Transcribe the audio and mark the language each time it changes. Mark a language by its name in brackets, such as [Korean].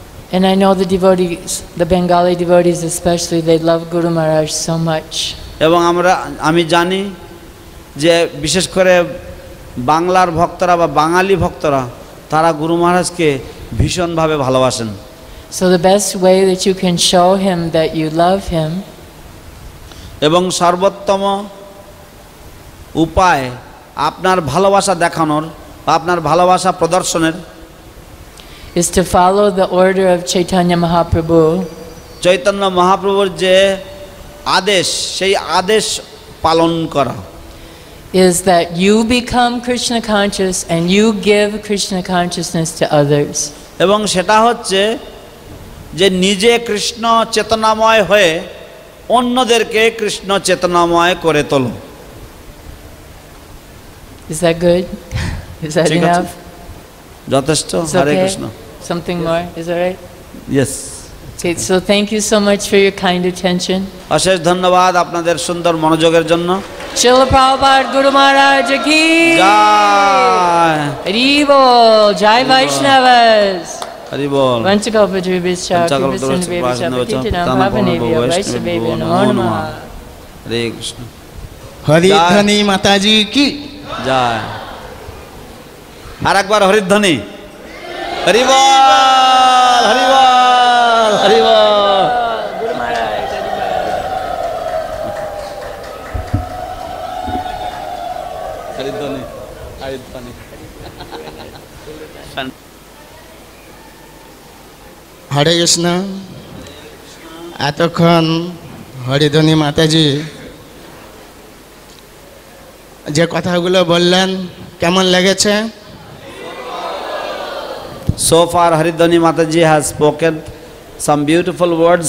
[English] And I know the devotees, the Bengali devotees especially, they love Guru Maharaj so much. [Bangla] এবং আমি জানি যে বিশেষ করে বাংলার ভক্তরা বা বাঙালি ভক্তরা তারা গুরু মহারাজকে ভীষণভাবে ভালোবাসেন। [English] So the best way that you can show him that you love him [Bangla] এবং সর্বোত্তম উপায় আপনার ভালোবাসা দেখানোর বা আপনার ভালোবাসা প্রদর্শনের [English] is to follow the order of Chaitanya Mahaprabhu. [Bangla] Chaitanya মহাপ্রভুর যে আদেশ সেই আদেশ পালন করা [English] Is that you become Krishna conscious and you give Krishna consciousness to others. [Bangla] এবং সেটা হচ্ছে যে নিজে কৃষ্ণ চেতনাময় হয়ে অন্যদেরকে কৃষ্ণ চেতনাময় করে তোলো। [English] Is that good? Is that [Bangla] ঠিক আছে। [English] enough? [Bangla] যথেষ্ট। [English] It's [Bangla] Hare [English] okay? [Bangla] Krishna. [English] Something more? Is that right? Yes. Okay, so thank you so much for your kind attention. [Bangla] অশেষ ধন্যবাদ আপনাদের সুন্দর মনোযোগের জন্য। Srila Prabhupada Guru Maharaj ki জয় Hari Bol, Jai Vaishnavas. Hari বল। [Sanskrit] Vanchakalpatarubhischa, Vanchakalpatarubhischa, Kripasinubhischa, Vaishnavascha, Patitanam Pavanebhyo, Vaishnavebhyo Namo Namaha. [Bangla] হরে কৃষ্ণ। হরিধ্বনি মাতাজি কি জয়। আর একবার হরিধ্বনি। হরি বল হরি বল হরি বল। Guru Maharaj, Hari Bol. হরিধ্বনি হরিধ্বনি। হরে কৃষ্ণ। এতক্ষণ হরিধ্বনি মাতাজি যে কথাগুলো বললেন কেমন লেগেছে? [English] So far Haridhani Mataji has spoken some beautiful words.